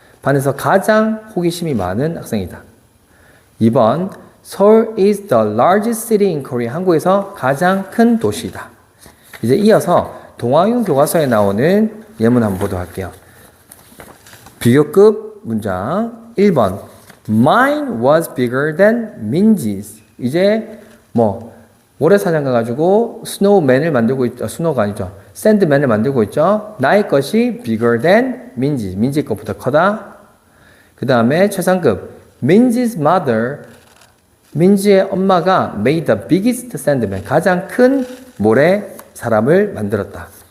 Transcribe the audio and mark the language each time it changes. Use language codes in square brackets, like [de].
[ko] 반에서 가장 호기심이 많은 학생이다. [en] 2번, Seoul is the largest city in Korea. [ko] 한국에서 가장 큰 도시이다. 이제 이어서 동아윤 교과서에 나오는 예문 한번 보도록 할게요. 비교급 문장 1번, [en] Mine was bigger than Minji's. [ko] 이제 모래사장 가가지고 스노우맨을 만들고 있죠. 스노우가 아니죠. 샌드맨을 만들고 있죠. 나의 것이 [en] bigger than [ko] 민지. 민지 것보다 커다. 그 다음에 최상급. [en] 민지's mother. [ko] 민지의 엄마가 [en] made the biggest sandman. [ko] 가장 큰 모래 사람을 만들었다.